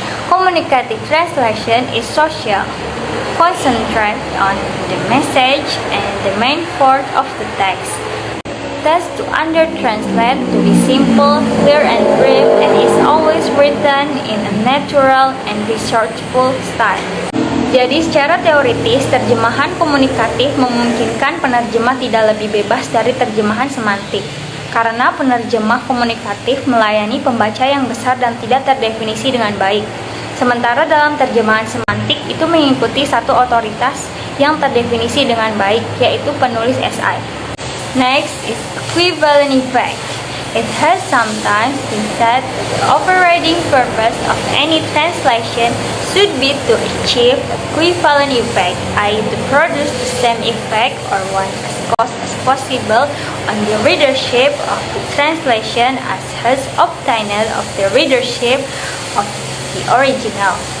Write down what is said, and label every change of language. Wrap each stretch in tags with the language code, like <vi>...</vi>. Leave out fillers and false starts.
<en>Communicative translation is social, concentrate on the message and the main part of the text. Thus, to under-translate to be simple, clear, and brief, and is always written in a natural and researchful style.</en> <id>Jadi, secara teoritis, terjemahan komunikatif memungkinkan penerjemah tidak lebih bebas dari terjemahan semantik. Karena penerjemah komunikatif melayani pembaca yang besar dan tidak terdefinisi dengan baik. Sementara dalam terjemahan semantik itu mengikuti satu otoritas yang terdefinisi dengan baik, yaitu penulis esai.</id> <en>Next is equivalent effect. It has sometimes been said that the overriding purpose of any translation should be to achieve equivalent effect, i.e. to produce the same effect or one as close as possible on the readership of the translation as has obtained of the readership of the original.</en>